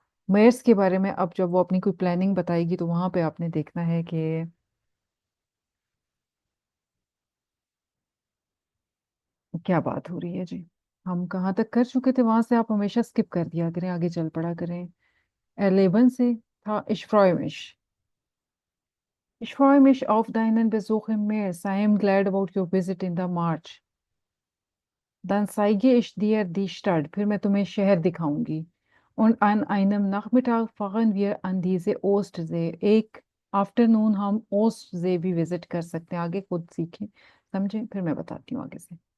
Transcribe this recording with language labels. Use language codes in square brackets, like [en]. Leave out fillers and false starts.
[hi] Myers के बारे में अब जब वो अपनी कोई प्लानिंग बताएगी तो वहां पे आपने देखना है कि क्या बात हो रही है जी। हम कहाँ तक कर चुके थे? वहां से आप हमेशा स्किप कर दिया करें, आगे चल पड़ा करें। 11 से था इश्फ्रॉयमिश। [de] Ich freue mich auf deinen Besuch im März. [en] I am glad about your visit in the March. [de] Dann zeige ich dir die Stadt. [hi] फिर मैं तुम्हें शहर दिखाऊंगी। [de] Und an einem Nachmittag fahren wir an diese Ostsee. [hi] एक afternoon हम ओस्टजे भी visit कर सकते हैं। आगे खुद सीखें, समझें, फिर मैं बताती हूँ आगे से।